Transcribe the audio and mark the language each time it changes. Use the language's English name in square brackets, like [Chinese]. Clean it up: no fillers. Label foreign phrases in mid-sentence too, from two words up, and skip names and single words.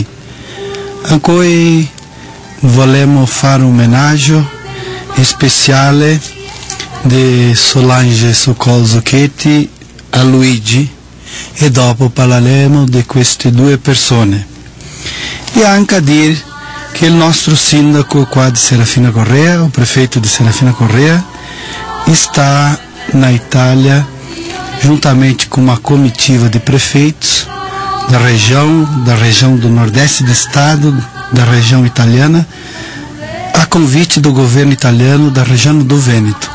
[Italian] A cui vogliamo fare un omaggio speciale di Solange Sokol Zucchetti a Luigi e dopo parleremo di queste due persone. E anche a dire che il nostro sindaco qua di Serafina Correa, [Portuguese] o prefeito di Serafina Correa, está na Itália juntamente com uma comitiva de prefeitos da região do Nordeste do Estado, da região italiana, a convite do governo italiano da região do Vêneto.